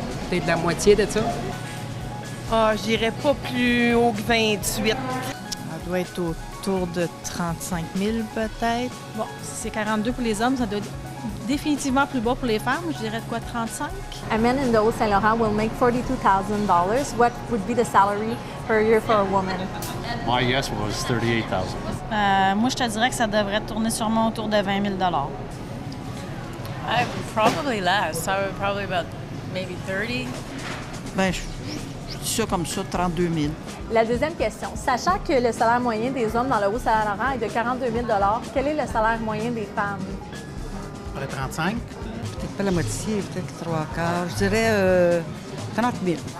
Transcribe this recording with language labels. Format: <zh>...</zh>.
<fr>Peut-être la moitié de ça. Ah, je dirais pas plus haut que 28. Ça doit être autour de 35 000 peut-être. Bon, si c'est 42 pour les hommes, ça doit être définitivement plus bas pour les femmes. Je dirais de quoi, 35?</fr> <en>A man in the Haut-Saint-Laurent will make $42,000. What would be the salary per year for a woman? My guess was 38,000.</en> <fr>Moi, je te dirais que ça devrait tourner sûrement autour de 20 000</fr> <en>Probably less. I would probably about maybe 30.</en> <fr>Ben, je dis ça comme ça, 32 000. La deuxième question. Sachant que le salaire moyen des hommes dans le Haut-Saint-Laurent est de 42 000 quel est le salaire moyen des femmes? Pour les 35? Peut-être pas la moitié, peut-être 3/4. Je dirais 30 000.</fr>